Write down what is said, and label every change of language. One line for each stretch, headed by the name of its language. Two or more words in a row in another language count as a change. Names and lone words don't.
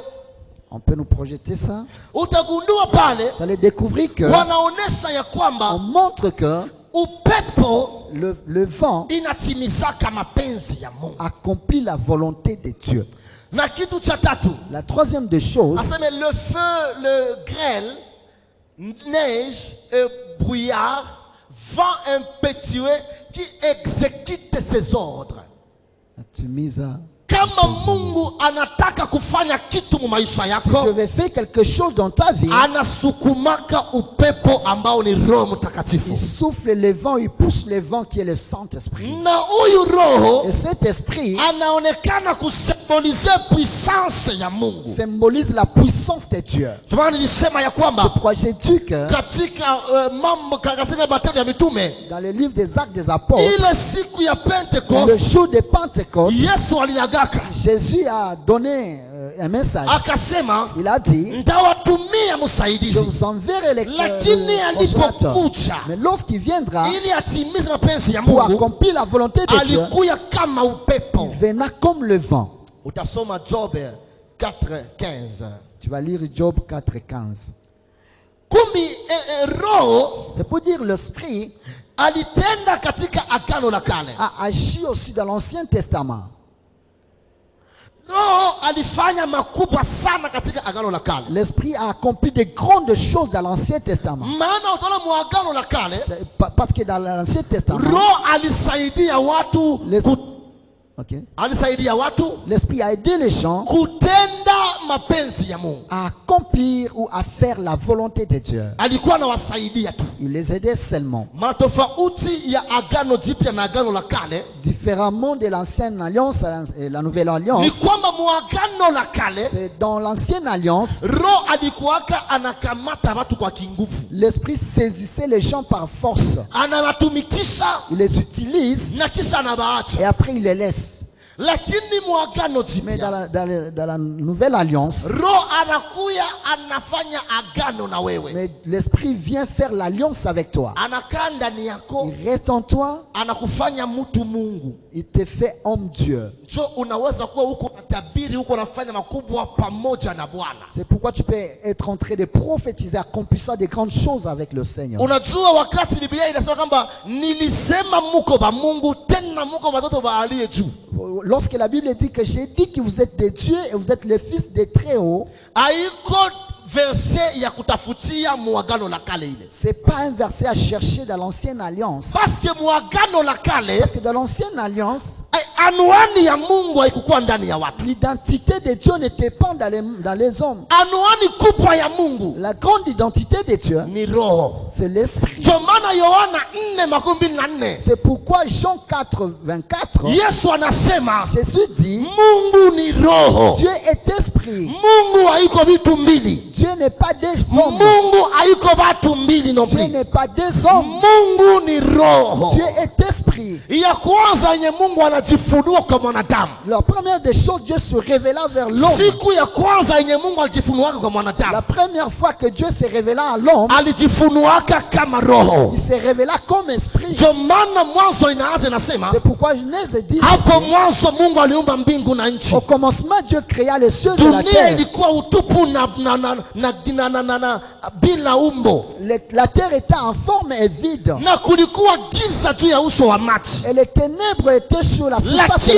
French: On peut nous projeter ça.
Swahili: Utagundua pale
French: Vous allez découvrir que
Swahili: wanaonesha ya
French: on
Swahili: kwamba
French: montre que
Swahili: upepo
French: le vent
Swahili: inatimizaka mapenzi ya Mungu.
French: accomplit la volonté de Dieu.
Swahili: Na kitu cha tatu,
French: La troisième des choses, aseme le feu, le grêle, neige et brouillard, vent impétueux qui exécute ses ordres. tu mises à...
Swahili: Kama Mungu anataka kufanya kitu mu maisha
French: Si
Swahili: yako,
French: je vais faire quelque chose dans ta vie,
Swahili: anasukumaka upepo ambao ni Roho
French: il
Swahili: Mtakatifu.
French: souffle le vent, il pousse le vent qui est le Saint-Esprit.
Swahili: Na huyu Roho
French: Et cet esprit
Swahili: anaonekana kusymbolize puissance ya Mungu.
French: symbolise la puissance de Dieu.
Swahili: Tumana nilisema ya
French: Ce
Swahili: kwamba
French: projet dit que
Swahili: katika Matendo ya Mitume,
French: dans le livre des Actes des Apôtres,
Swahili: ile siku ya
French: le
Swahili: Pentecoste,
French: jour de Pentecôte,
Swahili: Yesu alinagaka
French: Jésus a donné un message.
Swahili: akasema,
French: Il a dit,
Swahili: nitawatumia
French: je
Swahili: msaidizi,
French: vous enverrai
Swahili: lakini
French: le consolateur.
Swahili: alipokuja
French: Mais lorsqu'il viendra
Swahili: ili atimize mapenzi ya
French: pour
Swahili: Mungu,
French: accomplir la volonté de Dieu,
Swahili: alikuya kama upepo.
French: il viendra comme le vent.
Swahili: Utasoma Job 4:15.
French: Tu vas lire Job 4:15.
Swahili: Kumbi roho
French: C'est pour dire l'esprit
Swahili: alitenda katika agano la kale.
French: a agi aussi dans l'Ancien Testament.
Swahili: Roho alifanya makubwa sana katika agano la kale.
French: L'esprit a accompli de grandes choses dans l'Ancien Testament.
Swahili: Maana utaona mu agano la kale
French: Parce que dans l'Ancien Testament,
Swahili: roho alisaidia watu okay, alisaidia watu
French: l'esprit a aidé les gens
Swahili: kutenda mapenzi ya Mungu.
French: à accomplir ou à faire la volonté de Dieu.
Swahili: Alikuwa anawasaidia tu.
French: Il les aidait seulement.
Swahili: Matofauti ya agano jipya na agano la kale,
French: Différemment de l'ancienne alliance et la nouvelle
Swahili: ni
French: alliance,
Swahili: kwamba mu agano la kale
French: c'est dans l'ancienne alliance,
Swahili: roho alikuwaka anakamata watu kwa kinguvu,
French: l'esprit saisissait les gens par force.
Swahili: anawatumikisha
French: Il les utilise
Swahili: na kisha anabaacha.
French: et après il les laisse.
Swahili: Lakini mu agano
French: Mais
Swahili: jipya
French: dans la nouvelle alliance,
Swahili: roho anakuya anafanya agano na wewe,
French: mais l'esprit vient faire l'alliance avec toi.
Swahili: anakaa ndani yako,
French: Il reste en toi,
Swahili: anakufanya mtu Mungu.
French: il te fait homme Dieu.
Swahili: So unaweza kuwa huko natabiri, huko nafanya makubwa pamoja na Bwana.
French: C'est pourquoi tu peux être en train de prophétiser, accomplissant des grandes choses avec le Seigneur.
Swahili: Unajua wakati Biblia inasema kwamba nilisema muko ba Mungu tena muko watoto ba aliye juu.
French: Lorsque la Bible dit que j'ai dit que vous êtes des dieux et vous êtes les fils des Très-Hauts,
Swahili: Haiko verset ya kutafutia muagano la kale ile.
French: c'est pas un verset à chercher dans l'ancienne alliance. Parce que
Swahili: muagano la kale
French: Parce que dans l'ancienne alliance,
Swahili: anwani ya Mungu haikukuwa ndani ya watu.
French: l'identité de Dieu n'était pas dans les hommes.
Swahili: Anwani kubwa ya Mungu
French: La grande identité de Dieu,
Swahili: ni roho.
French: c'est l'esprit.
Swahili: Ndio maana Yohana 4:24
French: C'est pourquoi Jean 4:24,
Swahili: Yesu anasema
French: Jésus dit,
Swahili: Mungu ni roho.
French: Dieu est esprit.
Swahili: Mungu haiko vitu mbili.
French: Dieu n'est pas des hommes.
Swahili: Mungu haiko watu mbili non
French: Dieu plus. n'est pas des hommes.
Swahili: Mungu ni roho.
French: Dieu est esprit.
Swahili: Ya kwanza yenye Mungu anajifunua kwa mwanadamu.
French: La première des choses, Dieu se révéla vers l'homme.
Swahili: Siku ya kwanza yenye Mungu alijifunuaka kwa
French: La
Swahili: mwanadamu,
French: première fois que Dieu se révéla à l'homme,
Swahili: alijifunuaka kama roho.
French: il se révéla comme esprit.
Swahili: Ndio maana Mwanzo inaanza inasema,
French: C'est pourquoi Genèse dit
Swahili: hapo
French: ceci.
Swahili: mwanzo Mungu aliumba mbingu na nchi.
French: Au commencement, Dieu créa les cieux et la
Swahili: Dunia
French: terre.
Swahili: ilikuwa utupu bila umbo,
French: La terre était en forme et vide.
Swahili: na kulikuwa giza juu ya uso wa maji.
French: Et les ténèbres étaient sur la surface de la